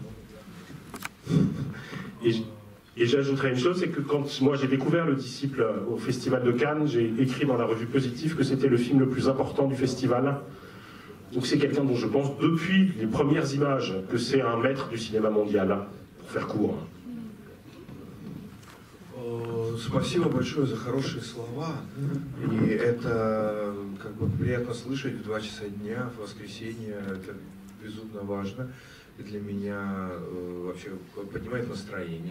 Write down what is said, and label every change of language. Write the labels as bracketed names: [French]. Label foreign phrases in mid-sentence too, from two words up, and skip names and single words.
[French] Et j'ajouterais une chose, c'est que quand moi j'ai découvert Le Disciple au Festival de Cannes, j'ai écrit dans la revue Positif que c'était le film le plus important du festival. Donc c'est quelqu'un dont je pense depuis les premières images que c'est un maître du cinéma mondial, pour faire court. [Russian] Спасибо большое за хорошие слова. И это как бы приятно слышать в 2 часа дня, в воскресенье. Это безумно важно. И для меня вообще поднимает настроение.